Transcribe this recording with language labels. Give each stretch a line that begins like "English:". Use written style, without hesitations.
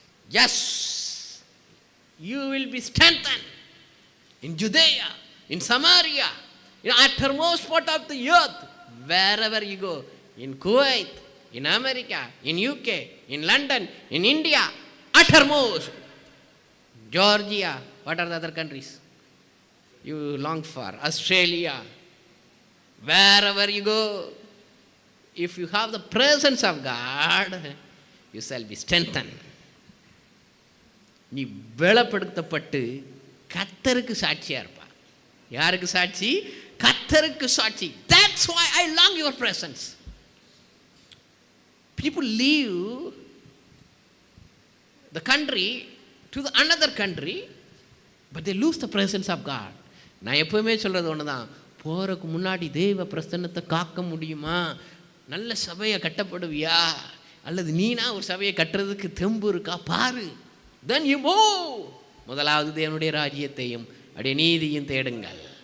English: Yes, you will be strengthened in Judea, in Samaria, in uttermost part of the earth, wherever you go, in Kuwait, in America, in UK, in London, in India, uttermost, Georgia, what are the other countries you long for? Australia, wherever you go, if you have the presence of God, you shall be strengthened.
Tamil: நீ பலப்படுத்தப்பட்டு கர்த்தருக்கு சாட்சியாக இருப்பா. யாருக்கு சாட்சி? கர்த்தருக்கு சாட்சி.
English: That's why I long your presence. People leave the country to the another country, but they lose the presence of God.
Tamil: நான் எப்போவுமே சொல்கிறது ஒன்று தான், போகிறதுக்கு முன்னாடி தெய்வ பிரசன்னத்தை காக்க முடியுமா? நல்ல சபையை கட்டப்படுவியா? அல்லது நீனா ஒரு சபையை கட்டுறதுக்கு தெம்பு இருக்கா பாரு.
English: then you move.
Tamil: முதலாவது தேவனுடைய ராஜ்யத்தையும் அப்படியே நீதியும் தேடுங்கள்.